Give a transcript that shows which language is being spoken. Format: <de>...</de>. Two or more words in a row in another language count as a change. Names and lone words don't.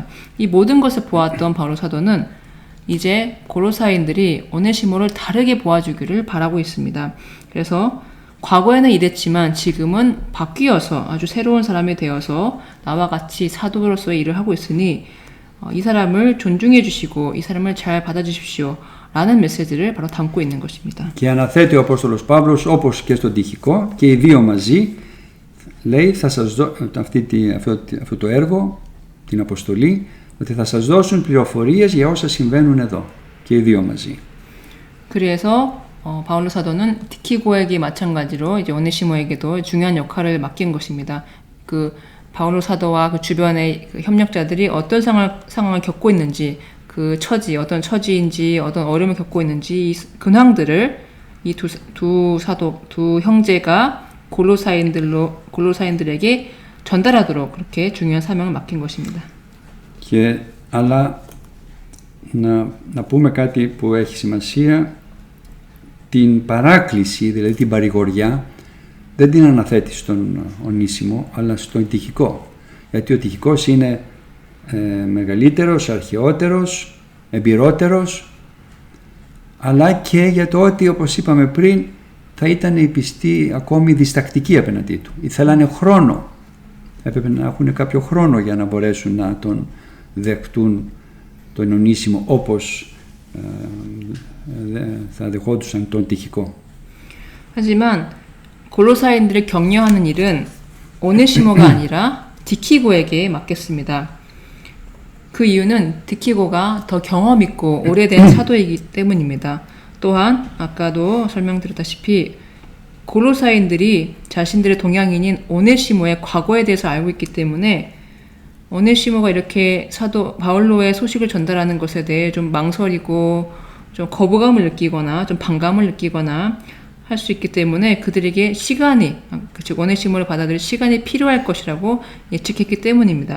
<ko>이 모든 것을 보았던 바울로 사도는 이제 골로사인들이 오네시모를 다르게 보아주기를 바라고 있습니다. 그래서 과거에는 이랬지만 지금은 바뀌어서 아주 새로운 사람이 되어서 나와 같이 사도로서의 일을 하고 있으니 이 사람을 존중해 주시고 이 사람을 잘 받아주십시오 라는 메시지를 바로 담고 있는 것입니다.</ko> <el>Και αναθέτει ο Απόστολος Παύλος όπως και στον Τυχικό και οι δύο μαζί λέει θα σας αυτό το έργο, την αποστολή, ότι θα σας δώσουν πληροφορίες για όσα συμβαίνουν εδώ και οι δύο μαζί.</el> <ko>그래서 바울로 사도는 티키고에게 마찬가지로 이제 오네시모에게도 중요한 역할을 맡긴 것입니다. 그 바울로 사도와 그 주변의 그 협력자들이 어떤 상황을 겪고 있는지, 그 처지, 어떤 처지인지, 어떤 어려움을 겪고 있는지 이 근황들을 이 두 형제가 골로사인들에게 전달하도록 그렇게 중요한 사명을 맡긴 것입니다.</ko> <el>Αλλά να πούμε κάτι που έχει σημασία, την παράκληση, δηλαδή την παρηγοριά, δεν την αναθέτει στον Ονήσιμο, αλλά στον Τυχικό. Γιατί ο Τυχικός είναι μεγαλύτερος, αρχαιότερος, εμπειρότερος, αλλά και για το ότι, όπως είπαμε πριν, θα ήταν οι πιστοί ακόμη διστακτικοί απέναντί του. Ήθελαν χρόνο, έπρεπε να έχουν κάποιο χρόνο για να μπορέσουν να τον δεχτούν τον Ονήσιμο όπως θα δεχόντουσαν τον Τυχικό.</el> <ko>하지만 골로사인들을 격려하는 일은 오네시모가 아니라 디키고에게 맡겼습니다. 그 이유는 디키고가 더 경험 있고 오래된 사도이기 때문입니다. 또한 아까도 설명드렸다시피 골로사인들이 자신들의 동양인인 오네시모의 과거에 대해서 알고 있기 때문에 오네시모가 이렇게 사도 바울로의 소식을 전달하는 것에 대해 좀 망설이고 좀 거부감을 느끼거나 좀 반감을 느끼거나 할 수 있기 때문에 그들에게 시간이, 즉 오네시모를 받아들일 시간이 필요할 것이라고 예측했기 때문입니다.</ko>